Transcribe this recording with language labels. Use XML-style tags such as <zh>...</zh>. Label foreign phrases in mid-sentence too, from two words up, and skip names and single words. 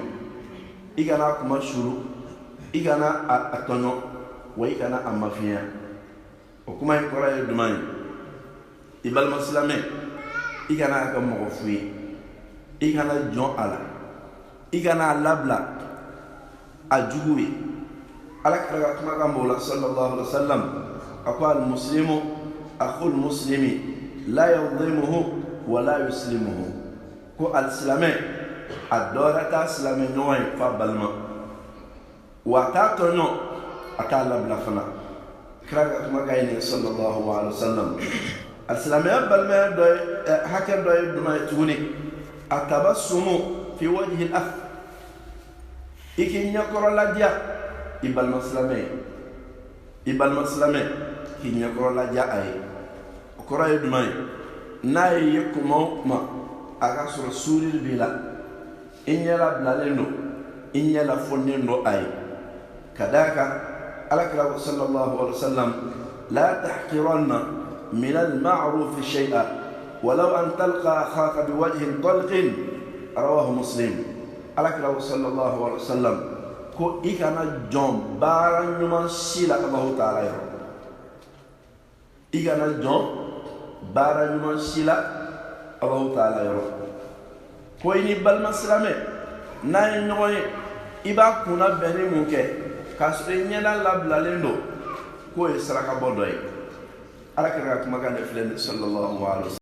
<bm>I kana a kuma suru, i kana a tɔɲɔ, wa i kana a mafiya. O kuma in kɔrɔ ye jumɛn ye? I balima silamɛ, i kana a kɛ mɔgɔ fu ye, i kana jɔn a la, i kana a labila a jugu ye. Alakira ka kumakan b'o la</bm> <ar>صلى الله عليه وسلم</ar> <bm>a ko</bm> <ar>المسلم أخو المسلم لا يظلمه ولا يسلمه.</ar> <bm>Ko alisilamɛ a dɔra t'a silamɛ ɲɔgɔn ye f'a balima, wa a t'a tɔɲɔ a t'a labila fana. Kira ka kumakan ye nin</bm> <ar>صلى الله عليه وسلم.</ar> <bm>Alisilamɛya balimaya dɔ ye hakɛ dɔ ye jumɛn ye tuguni?</bm> <ar>التبسم في وجه الأخ.</ar> <bm>I k'i ɲɛkɔrɔ ladiya i balima silamɛ ye, i balima silamɛ k'i ɲɛkɔrɔ ladiya a ye. O kɔrɔ ye jumɛn ye? N'a ye ye kuma o kuma a ka sɔrɔ suurili b'i la, i ɲɛ labilalen don, i ɲɛ lafonnen don a ye. Ka d'a kan Alakira ko</bm> <ar>صلى الله عليه وسلم لا تحقرن من المعروف شيئا ولو أن تلقى أخاك بوجه طلق. رواه مسلم.</ar> <bm>Alakira ko</bm> <ar>صلى الله عليه وسلم</ar> <bm>ko i kana jɔn baara ɲuman si la</bm> <ar>الله تعالى</ar> <bm>yɔrɔ, i kana jɔn baara ɲuman si la</bm> <ar>الله تعالى</ar> <bm>yɔrɔ. Ko i ni balima silamɛ n'a ye ɲɔgɔn ye i b'a kunna bɛn ni mun kɛ k'a sɔrɔ i ɲɛda labilalen don k'o ye sarakabɔ dɔ ye. Alakira ka kumakan de filɛ nin</bm> <ar>صلى الله عليه وسلم.</ar>